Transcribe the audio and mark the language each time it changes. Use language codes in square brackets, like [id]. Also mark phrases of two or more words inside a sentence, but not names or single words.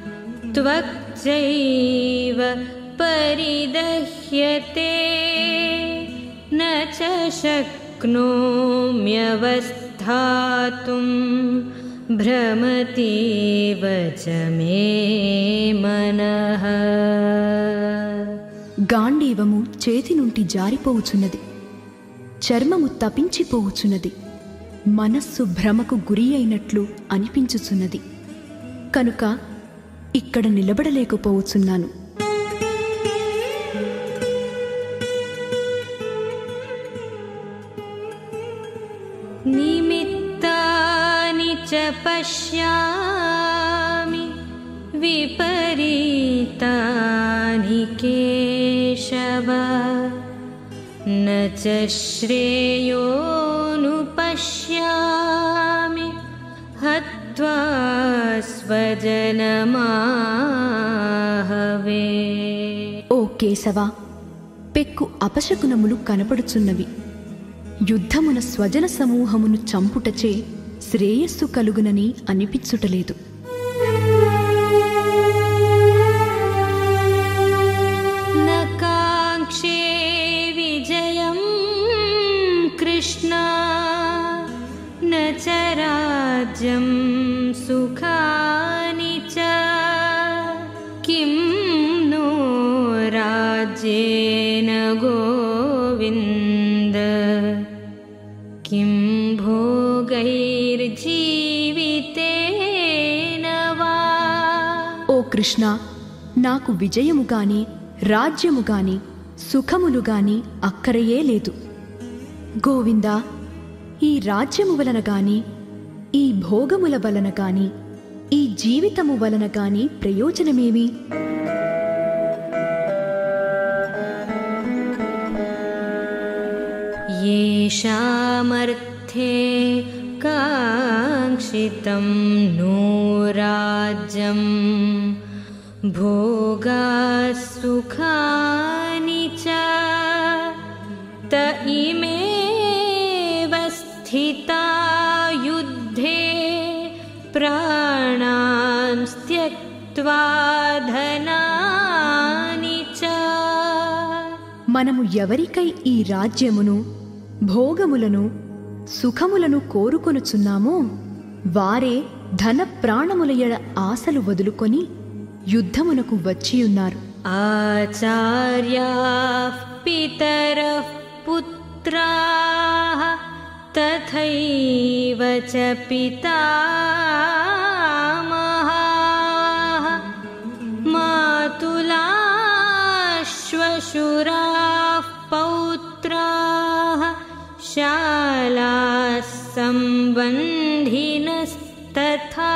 [sa] त्वक्चैव परिदह्यते न च शक्नोम्यवस्थातुं भ्रमतीव च मे मनः। [te] గాండీవము చేతి నుండి జారిపోవుచున్నది, చర్మము తపించిపోవుచున్నది, మనస్సు భ్రమకు గురి అయినట్లు అనిపించుచున్నది, కనుక ఇక్కడ నిలబడలేకపోవచ్చున్నాను. [sa] నిమిత్తాని చ పశ్యామి విపరీతాని కేశవ न च श्रेयोनुपश्यामि हत्वा स्वजनमाहवे। [te] ఓ కేశవ, పెక్కు అపశకునములు కనపడుచున్నవి. యుద్ధమున స్వజన సమూహమును చంపుటచే శ్రేయస్సు కలుగునని అనిపించుటలేదు. [sa] कृष्ण न च राज्यं सुखानि च किं नो राज्येन गोविन्द किं भोगैर्जीवितेन वा। [te] ఓ కృష్ణ, నాకు విజయము గాని రాజ్యము గాని సుఖములు గాని అక్కరయే లేదు. గోవిందా, ఈ రాజ్యము వలన గాని ఈ భోగముల వలన గాని ఈ జీవితము వలన గాని ప్రయోజనమేమి? [sa] येषामर्थे काङ्क्षितं नो राज्यं भोगाः सुखानि च त इमेव स्थिता युद्धे प्राणां त्यक्त्वा धनानि च। [te] మనము ఎవరికై ఈ రాజ్యమును భోగములను సుఖములను కోరుకొనుచున్నామో వారే ధన ప్రాణముల ఎడ ఆశలు వదులుకొని యుద్ధమునకు వచ్చియున్నారు. [sa] ఆచార్యాః పితరః పుత్రాః తథైవ చ పితామహాః మాతులాః శ్వశురాః పౌత్రాః శాలాః సంబంధినస్తథా.